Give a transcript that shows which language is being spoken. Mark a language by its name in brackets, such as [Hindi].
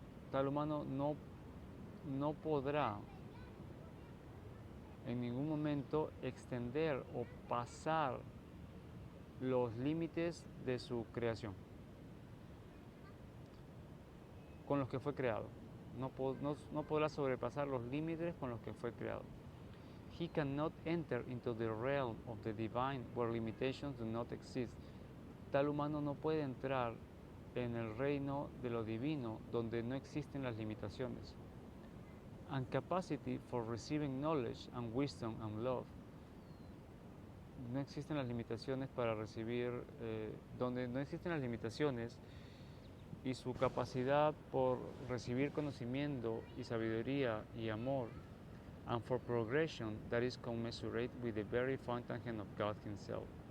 [Spanish] Tal humano no podrá en ningún momento extender o pasar los límites de su creación con los que fue creado. No podrá sobrepasar los límites con los que fue creado. [English] He cannot enter into the realm of the divine where limitations do not exist. [Spanish] Tal humano no puede entrar en el reino de lo divino donde no existen las limitaciones. [English] And capacity for receiving knowledge and wisdom and love. [Spanish] No existen las limitaciones para recibir, donde no existen las limitaciones, y su capacidad por recibir conocimiento y sabiduría y amor, [English] and for progression that is commensurate with the very fountain of God himself.